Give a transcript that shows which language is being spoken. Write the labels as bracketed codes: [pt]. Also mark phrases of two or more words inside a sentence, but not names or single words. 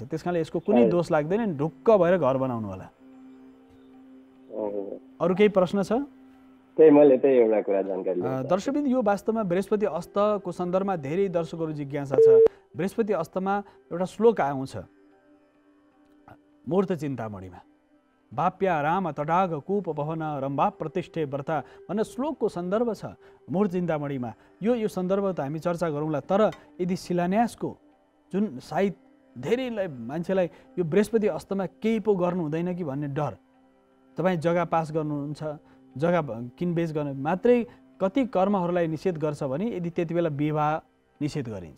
[ne] त्यस कारणले यसको कुनै दोष लाग्दैन, ढुक्क भएर घर बनाउनु होला। अरू केही प्रश्न छ? एउटा कुरा जानकारी। दर्शकबिन, यो वास्तवमा बृहस्पति अस्तको सन्दर्भमा धेरै दर्शकहरू जिज्ञासा छ। बृहस्पति अस्तमा एउटा श्लोक आउँछ मूर्त चिन्तामणिमा, [sa] बाप्या राम तडाग कूप पवन रम्भा प्रतिष्ठे व्रता [ne] भन्ने श्लोकको सन्दर्भ छ मूर्त चिन्तामणिमा। यो सन्दर्भ त हामी चर्चा गरौँला। तर यदि शिलान्यासको जुन साइत धेरैलाई मान्छेलाई यो बृहस्पति अस्तमा केही पो गर्नु हुँदैन कि भन्ने डर, तपाईँ जग्गा पास गर्नुहुन्छ, जग्गा किनबेच गर्ने मात्रै कति कर्महरूलाई निषेध गर्छ भने यदि त्यति बेला विवाह निषेध गरिन्छ।